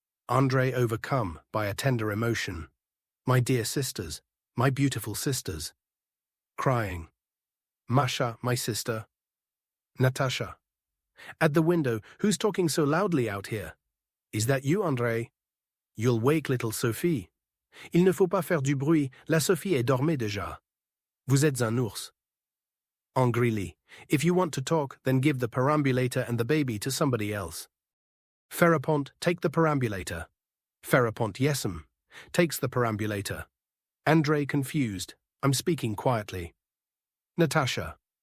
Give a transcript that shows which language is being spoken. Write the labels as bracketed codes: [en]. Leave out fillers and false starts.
[en] Andrei overcome by a tender emotion. My dear sisters, my beautiful sisters. Crying. Masha, my sister. Natasha. At the window, who's talking so loudly out here? Is that you, Andrei? You'll wake little Sophie. [fr] Il ne faut pas faire du bruit, la Sophie est dormée déjà. Vous êtes un ours. [en] Angrily, if you want to talk, then give the perambulator and the baby to somebody else. Ferapont, take the perambulator. Ferapont, yes'm. Takes the perambulator. Andrei confused. I'm speaking quietly. Natasha.